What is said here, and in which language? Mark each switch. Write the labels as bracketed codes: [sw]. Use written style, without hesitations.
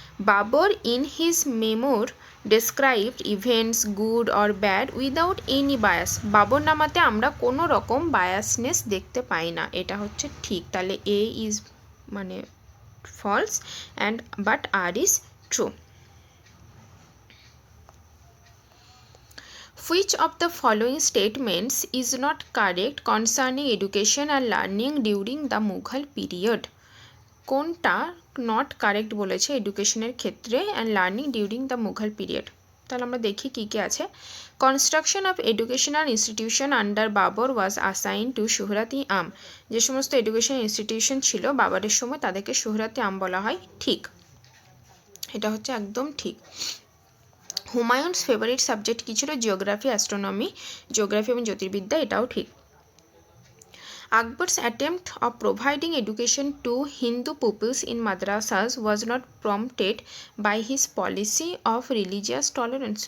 [en] Babur in his memoir described events good or bad without any bias. [bn] বাবরনামাতে আমরা কোনো রকম biasness দেখতে পাই না, এটা হচ্ছে ঠিক। [en] তাহলে A is মানে false and but R is true. Which of the following statements is not correct concerning education and learning during the Mughal period? [bn] কোনটা নট কারেক্ট বলেছে এডুকেশনের ক্ষেত্রে and learning during the Mughal period? তাহলে আমরা দেখি কী কী আছে। [en] Construction of educational institution under Babur was assign to Shuhrati Aam. [bn] যে সমস্ত এডুকেশন ইনস্টিটিউশন ছিল বাবরের সময় তাদেরকে সুহরাতি আম বলা হয়, ঠিক, এটা হচ্ছে একদম ঠিক। হুমায়ুনস ফেভারিট সাবজেক্ট কী ছিল? জিওগ্রাফি, অ্যাস্ট্রোনমি, জিওগ্রাফি এবং জ্যোতির্বিদ্যা, এটাও ঠিক। [en] Akbar's attempt of providing education to Hindu pupils in madrasas was not prompted by his policy of religious tolerance.